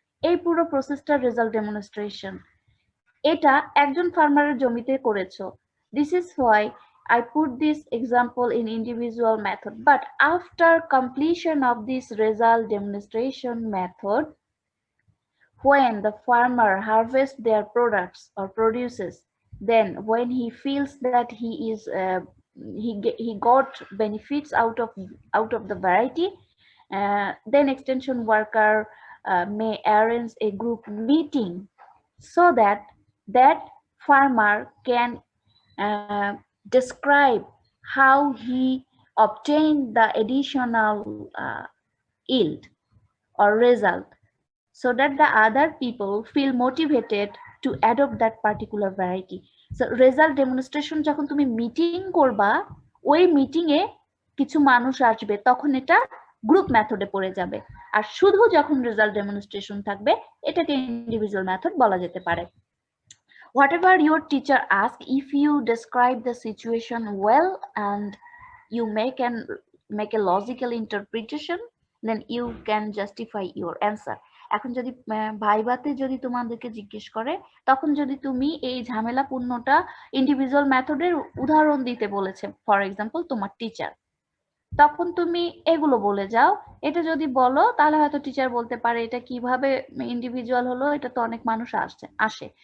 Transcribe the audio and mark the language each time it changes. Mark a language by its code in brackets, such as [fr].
[bn] এই পুরো প্রসেসটা রেজাল্ট ডেমনস্ট্রেশন। এটা একজন ফার্মারের জমিতে করেছো। [en] This is why I put this example in individual method, but after completion of this result demonstration method, when the farmer harvests their products or produces, then when he feels that he is he got benefits out of the variety, then extension worker may arrange a group meeting so that farmer can describe how he obtained the additional yield or result, so that the other people feel motivated to adopt that particular variety. [bn] So result demonstration যখন তুমি meeting করবা, ওই meeting এ কিছু মানুষ আসবে, তখন এটা group মেথডে পড়ে যাবে। আর শুধু যখন রেজাল্ট ডেমনস্ট্রেশন থাকবে এটাকে ইন্ডিভিজুয়াল মেথড বলা যেতে পারে। [en] Whatever your teacher asks, if you describe the situation well and you make a logical interpretation, then you can justify your answer. [bn] এখন যদি ভাইভাতে যদি তোমাদেরকে জিজ্ঞেস করে, তখন যদি তুমি এই ঝামেলাপূর্ণটা ইন্ডিভিজুয়াল মেথডের উদাহরণ দিতে বলেছে, [en] for example [bn] তোমার টিচার, তখন তুমি এগুলো বলে যাও। এটা যদি বলো তাহলে হয়তো টিচার বলতে পারে এটা কিভাবে ইন্ডিভিজুয়াল হলো, এটা তো অনেক মানুষ আসে।